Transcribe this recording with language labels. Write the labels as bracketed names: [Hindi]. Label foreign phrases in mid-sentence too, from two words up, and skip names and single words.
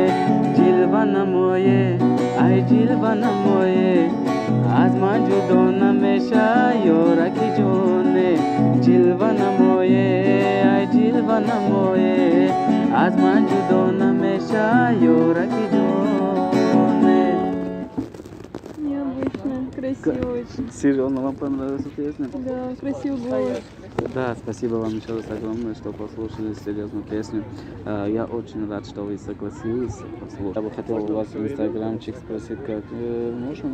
[Tajik] ҷилва намое, ай ҷилва намое, аз ман ҷудо намеша ёраки ҷоне. ҷилва намое, ай ҷилва намое, аз ман ҷудо намеша ёраки ҷоне. [Russian] Необычно, красиво очень. Серьезно, вам понравилась песня? Да, красивый голос. Да, спасибо вам еще раз огромное, что послушали серьезную песню. Я очень рад, что вы согласились послушать. Я бы хотел у вас в инстаграмчик спросить, как можно?